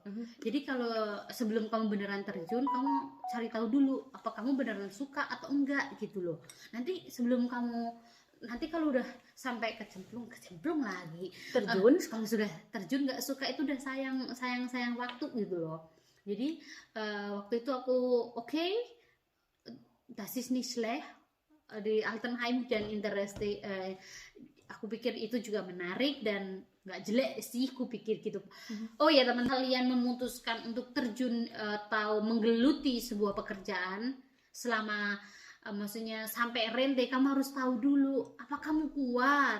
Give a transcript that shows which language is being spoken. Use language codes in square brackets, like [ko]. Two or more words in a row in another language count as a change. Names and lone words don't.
[id] Jadi kalau sebelum kamu beneran terjun, kamu cari tahu dulu apa kamu beneran suka atau enggak gitu loh. Nanti kalau udah sampai kecemplung lagi Terjun, kalau sudah terjun nggak suka, itu udah sayang waktu gitu loh. Jadi waktu itu aku [de] das ist nicht schlecht [id] di Altenheim dan Intereste. Aku pikir itu juga menarik dan nggak jelek sih, aku pikir gitu. Oh ya teman, kalian memutuskan untuk terjun atau menggeluti sebuah pekerjaan selama maksudnya sampai rente, kamu harus tahu dulu apa kamu kuat.